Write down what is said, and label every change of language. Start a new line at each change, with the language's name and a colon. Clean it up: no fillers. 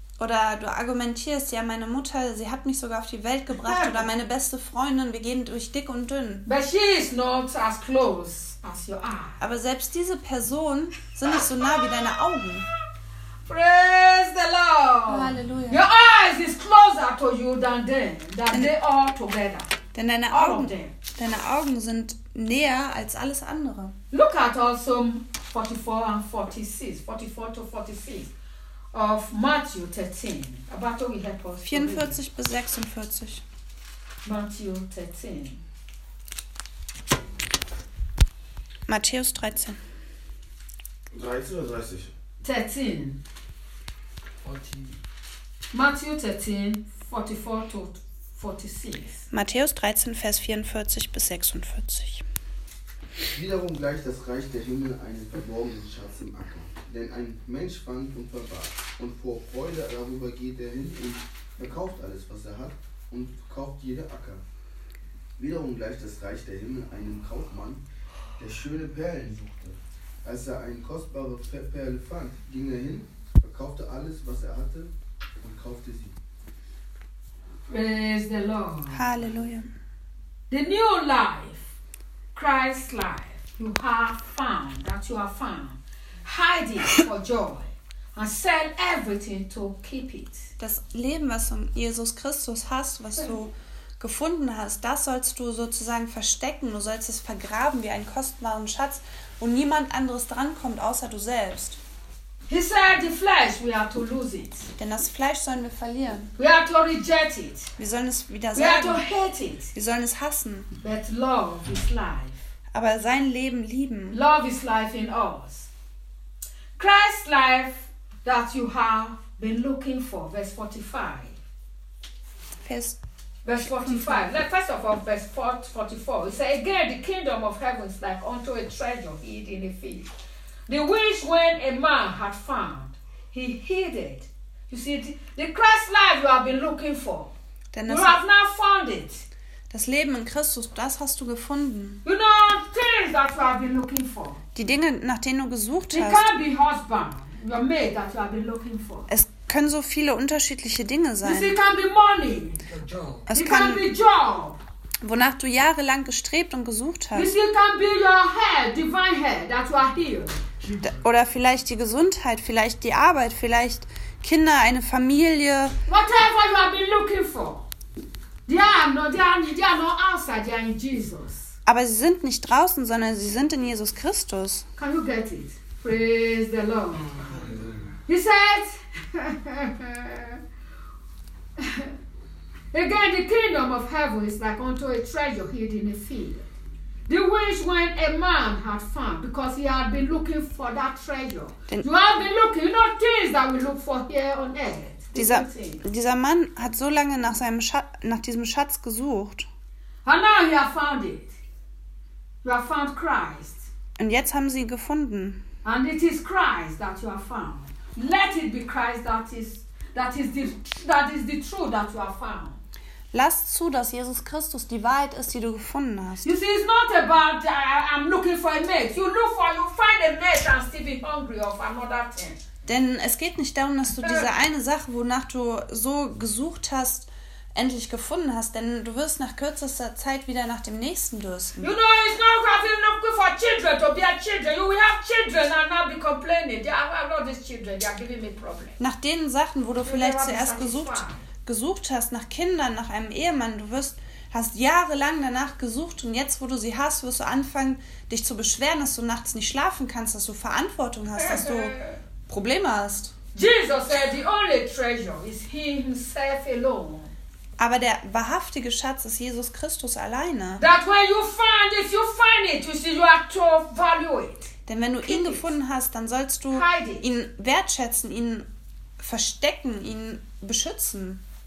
German: Oder du argumentierst, ja, meine Mutter, sie hat mich sogar auf die Welt gebracht. Oder meine beste Freundin, wir gehen durch dick und dünn.
English: But she is not as close as you are.
German: Aber selbst diese Person sind nicht so nah wie deine Augen.
English: Praise the Lord.
German: Halleluja.
English: Your eyes is closer to you than them, than they all together.
German: Denn deine Augen sind näher als alles andere.
English: Look at also 44 and 46, 44 to 46 of Matthew 13. About to help us.
German: 44 bis 46.
English: Matthew 13.
German: Matthäus 13. 30 oder 30? 13. 14.
English: Matthew 13, 44 to 46.
German: Matthäus 13, Vers 44 bis 46. Wiederum gleicht das Reich der Himmel einem verborgenen Schatz im Acker, den ein Mensch fand und verwahrt. Und vor Freude darüber geht er hin und verkauft alles, was er hat, und kauft jede Acker. Wiederum gleicht das Reich der Himmel einem Kaufmann, der schöne Perlen suchte. Als er eine kostbare Perle fand, ging er hin, verkaufte alles, was er hatte, und kaufte sie.
English: Praise the Lord.
German: Halleluja.
English: The new life, Christ's life, you have found, that you have found. Hide it for joy and sell everything to keep it.
German: Das Leben, was du in Jesus Christus hast, was du gefunden hast, das sollst du sozusagen verstecken. Du sollst es vergraben wie einen kostbaren Schatz, wo niemand anderes drankommt, außer du selbst.
English: He said, "The flesh, we are to lose it."
German: Denn das Fleisch sollen wir verlieren.
English: We are to reject it.
German: Wir sollen es wieder sagen.
English: We are to hate it.
German: Wir sollen es hassen.
English: But love is life.
German: Aber sein Leben lieben.
English: Love is life in us. Christ's life that you have been looking for, verse 45. First of all, verse 44. It says, "Again, the kingdom of heaven is like unto a treasure hid in a field." The wish when a man had found, he hid it. You see, the Christ life you have been looking for, you have now found it.
German: Das Leben in Christus, das hast du gefunden.
English: You know, things that you have been looking for.
German: Die Dinge, nach denen du gesucht hast.
English: It can be husband, your mate that you have been looking for.
German: Es können so viele unterschiedliche Dinge sein.
English: You see, it can be money.
German: Es kann
English: be job.
German: Wonach du jahrelang gestrebt und gesucht hast.
English: This can be your health, divine health, that you are healed.
German: Oder vielleicht die Gesundheit, vielleicht die Arbeit, vielleicht Kinder, eine Familie.
English: Whatever you have been looking for. They are not outside, they are in Jesus.
German: Aber sie sind nicht draußen, sondern sie sind in Jesus Christus.
English: Can you get it? Praise the Lord. He said... Again, the kingdom of heaven is like unto a treasure hid in a field. The which when a man had found, because he had been looking for that treasure. You have been looking, you know, things that we look for here on earth.
German: Dieser Mann hat so lange nach diesem Schatz gesucht.
English: And now you have found it. You have found Christ.
German: Und jetzt haben sie ihn gefunden.
English: And it is Christ that you have found. Let it be Christ that is the truth that you have found.
German: Lass zu, dass Jesus Christus die Wahrheit ist, die du gefunden hast.
English: You see, it's not about I'm looking for a mate. You find a mate and still be hungry of another thing.
German: Denn es geht nicht darum, dass du diese eine Sache, wonach du so gesucht hast, endlich gefunden hast. Denn du wirst nach kürzester Zeit wieder nach dem Nächsten dürsten.
English: You know, it's not looking for children to be a children. You will have children and not be complaining. They have all these children. They are giving me problems.
German: Nach den Sachen, wo du vielleicht zuerst gesucht hast, nach Kindern, nach einem Ehemann, hast jahrelang danach gesucht und jetzt, wo du sie hast, wirst du anfangen, dich zu beschweren, dass du nachts nicht schlafen kannst, dass du Verantwortung hast, dass du Probleme hast.
English: Jesus said, the only treasure is he himself alone.
German: Aber der wahrhaftige Schatz ist Jesus Christus alleine.
English: That when you find it, you find it, you see, you have to value it.
German: Denn wenn du ihn gefunden hast, dann sollst du ihn wertschätzen, ihn verstecken, ihn beschützen.